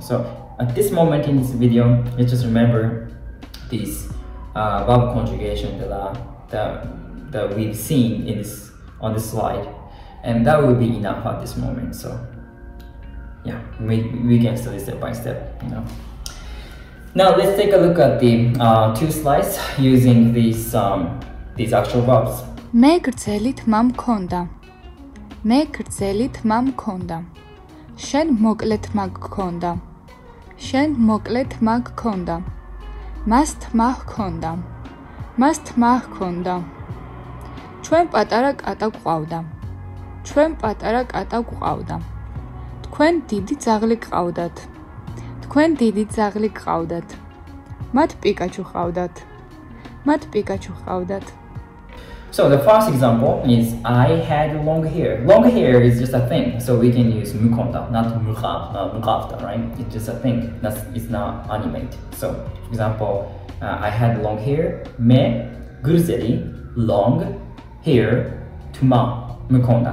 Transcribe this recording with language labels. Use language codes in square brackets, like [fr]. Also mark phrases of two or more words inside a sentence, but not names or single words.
[en] So at this moment in this video, let's just remember this verb conjugation that we've seen on this slide, and that will be enough at this moment. So yeah, we can study step by step. Now let's take a look at the two slides using these actual verbs. [ka] მე გრძელი თმა მქონდა. მე გრძელი თმა მქონდა. შენ მოკლე თმა გქონდა. შენ მოკლე თმა გქონდა. მას თმა ჰქონდა. მას თმა ჰქონდა. ჩვენ პატარა კატა გვყავდა. ჩვენ პატარა კატა გვყავდა. თქვენ დიდი ძაღლი გყავდათ. თქვენ დიდი ძაღლი გყავდათ. მათ პიკაჩუ ყავდათ. მათ პიკაჩუ ყავდათ. [en] So the first example is I had long hair. Long hair is just a thing, so we can use mukonda, not mukavda, right? It's just a thing. It's not animate. So for example, I had long hair. [ka] მე გრძელი [en] long hair [ka] თმა მქონდა.